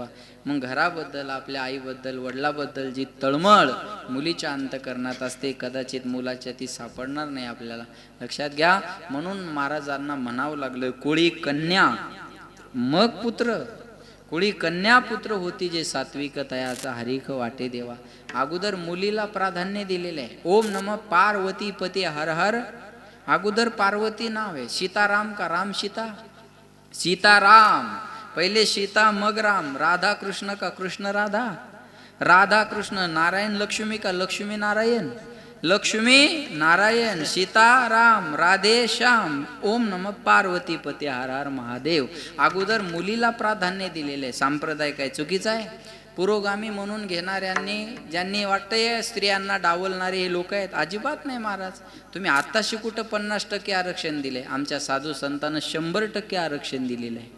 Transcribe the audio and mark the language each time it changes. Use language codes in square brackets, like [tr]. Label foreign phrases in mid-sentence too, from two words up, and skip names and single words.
[mr] मग घराबद्दल, आपल्या आईबद्दल, वडिलाबद्दल जी तळमळ मुलीच्या अंतःकरणात असते कदाचित मुलाच्या ती सापडणार नाही आपल्याला. लक्षात घ्या. म्हणून महाराजांना म्हणावं लागलं, कोळी कन्या मग पुत्र. कोळी कन्या पुत्र होती जे सात्विक तयाचा हरिख वाटे देवा. अगोदर मुलीला प्राधान्य दिलेले आहे. [sa] ओम नमः पार्वती पती हर हर. [mr] अगोदर पार्वती नाव आहे. सीताराम का राम सीता? सीताराम पहिले, सीता मग राम. राधा कृष्ण का कृष्ण राधा? राधा कृष्ण. नारायण लक्ष्मी का लक्ष्मी नारायण? लक्ष्मी नारायण. सीताराम राधे श्याम. [sa] ओम नमः पार्वती पती हर हर महादेव. [mr] अगोदर मुलीला प्राधान्य दिलेले. संप्रदाय काय चुकीचा आहे? पुरोगामी म्हणून घेणाऱ्यांनी, ज्यांनी वाटतंय स्त्रियांना डावलणारे हे लोक आहेत, अजिबात नाही महाराज. तुम्ही आत्ताशी कुठं 50% आरक्षण दिले? आमच्या साधू संतांना 100% आरक्षण दिलेलं आहे.